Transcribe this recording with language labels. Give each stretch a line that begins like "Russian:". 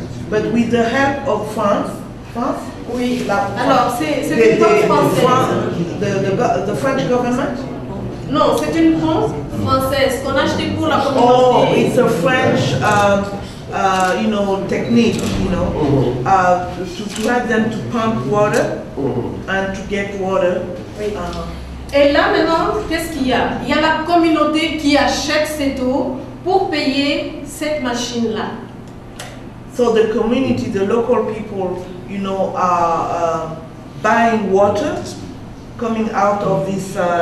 English: But with the help of France,
French: oui. Alors, c'est une pompe française.
English: The French government?
French: Non, c'est une pompe française qu'on a achetée pour la communauté.
English: Oh, it's a French, you know, technique, you know, to help them to pump water and to get water.
French: Oui. Et là maintenant, qu'est-ce qu'il y a? Il y a la communauté qui achète cette eau pour payer cette machine-là.
English: So the community, the local people, you know, are buying water coming out of this